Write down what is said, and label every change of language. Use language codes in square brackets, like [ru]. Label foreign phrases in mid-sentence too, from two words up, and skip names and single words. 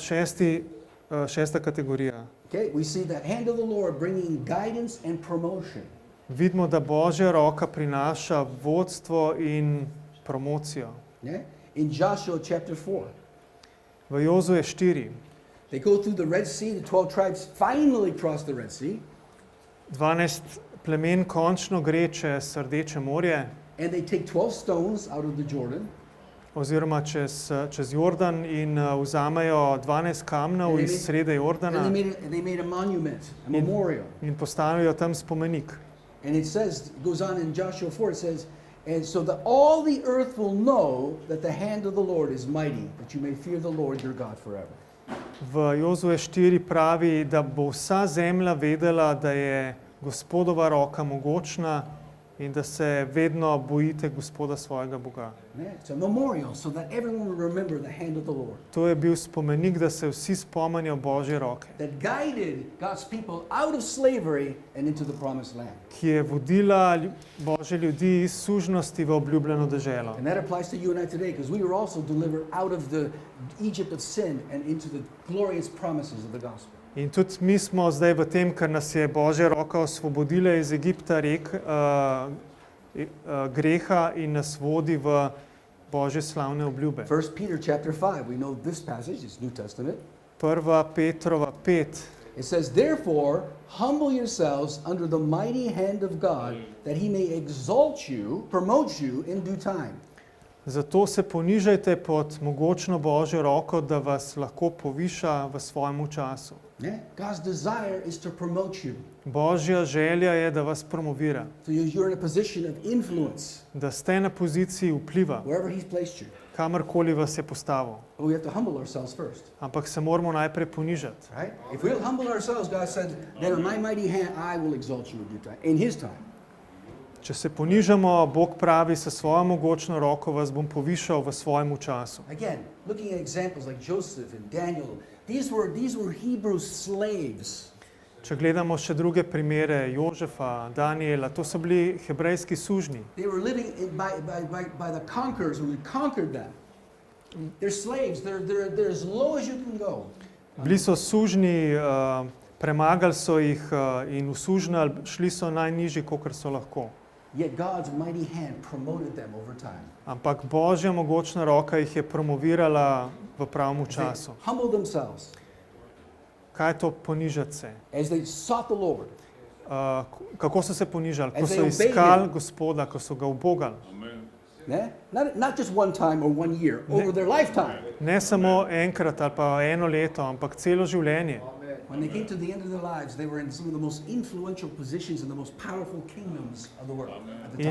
[sl] šesta kategorija. [en] Okay, we see the hand of the Lord bringing guidance and promotion. [sl] Vidimo, da Božja roka prinaša vodstvo in promocijo. [en] Yeah? In Joshua chapter 4, [sl] V Jozue 4, [en] they go through the Red Sea, the 12 tribes finally cross the Red Sea, [sl] 12 plemen končno gre čez Rdeče morje, [en] and they take 12 stones out of the Jordan, [sl] oziroma čez Jordan in vzamejo 12 kamnov iz srede Jordana [en] and they made a monument, a memorial. [sl] in postavijo tam spomenik. [en] And it says, it goes on in Joshua 4, it says, and so that all the earth will know that the hand of the Lord is mighty, that you may fear the Lord your God forever. [sl] v Jozue 4 pravi, da bo vsa zemlja vedela, da je Gospodova roka mogočna in da se vedno bojite Gospoda svojega Boga. [en] Yeah, it's a memorial so that everyone will remember the hand of the Lord. [sl] To je bil spomenik, da se vsi spomnijo Božje roke, [en] That guided God's people out of slavery and into the promised land. [sl] ki je vodila Božje ljudi iz sužnosti v obljubljeno deželo. [en] And that applies to you and I today because we were also delivered out of the Egypt of sin and into the glorious promises of the gospel. [sl] In tudi mi smo zdaj v tem, ker nas je Božja roka osvobodila iz Egipta greha in nas vodi v Božje slavne obljube. [en] 1 Peter chapter 5, we know this passage, it's New Testament. [sl] 1. Petrova 5. [en] It says, therefore, humble yourselves under the mighty hand of God, that he may exalt you, promote you in due time. [sl] Zato se ponižajte pod mogočno Božjo roko, da vas lahko poviša v svojem času. [en] Yeah? God's desire is to promote you. [sl] Božja želja je, da vas promovira, [en] So you're in a position of influence [sl] da ste na poziciji vpliva, [en] wherever he's placed you. [sl] kamorkoli vas je postavil. [en] But we have to humble ourselves first. [sl] Ampak se moramo najprej ponižati. [en] Right? If we'll humble ourselves, God said, then on my mighty hand I will exalt you in due time, in his time. [sl] Če se ponižamo, Bog pravi, sa svojo mogočno roko vas bom povišal v svojem času. [en] Again, looking at examples like Joseph and Daniel, these were Hebrew slaves. [sl] Če gledamo še druge primere, Jožefa, Daniela, to so bili hebrejski sužnji. [en] They were living by the conquerors who had conquered them. They're slaves. They're as low as you can go. [sl] Bili so sužnji, premagali so jih in usužnali, šli so najnižji, kolikor so lahko. [en] Yet God's mighty hand promoted them over time. [sl] Ampak Božja mogočna roka jih je promovirala v pravem času. [en] They humbled themselves [sl] Kaj je to ponižati se? [en] as they sought the Lord. [sl] Kako so se ponižali? Ko [en] As they [sl] so [en] obeyed [sl] iskali [en] him. [sl] Gospoda, ko so ga ubogali. [en] Yeah? Not just one time or 1 year, over their lifetime. [sl] Ne samo enkrat ali pa eno leto, ampak celo življenje. [en] When they came to the end of their lives, they were in some of the most influential positions in the most powerful kingdoms of the world at the